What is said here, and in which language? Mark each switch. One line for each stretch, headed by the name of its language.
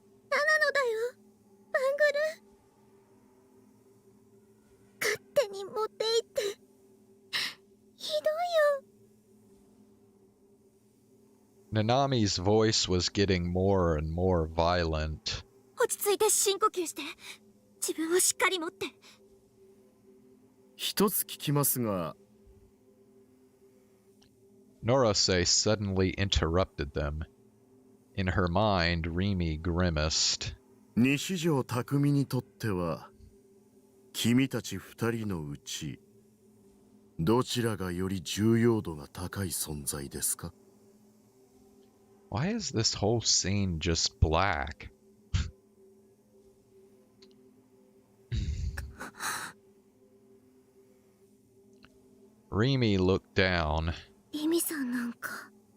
Japanese: ナナのだよ、バングル。勝手に持って行って。ひどいよ。
English: Nanami's voice was getting more and more violent.
Japanese: 落ち着いて深呼吸して。自分をしっかり持って。一つ聞きますが。
English: Norose suddenly interrupted them. In her mind, Rimi grimaced.
Japanese: 西条匠にとっては、君たち二人のうち、どちらがより重要度が高い存在ですか？
English: Why is this whole scene just black? Rimi looked down.
Japanese: リミさんなんか。